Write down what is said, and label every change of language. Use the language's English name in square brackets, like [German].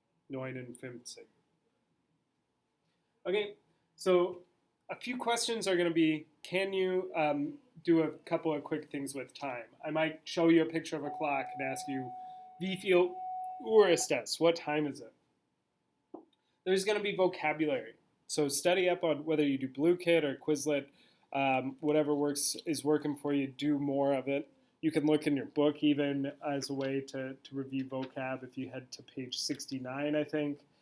[English] 59. Okay, so a few questions are going to be, can you do a couple of quick things with time? I might show you a picture of a clock and ask you, [German] wie viel Uhr ist es? [English] What time is it? There's going to be vocabulary. So study up on whether you do BlueKit or Quizlet, whatever is working for you, do more of it. You can look in your book even as a way to review vocab if you head to page 69, I think.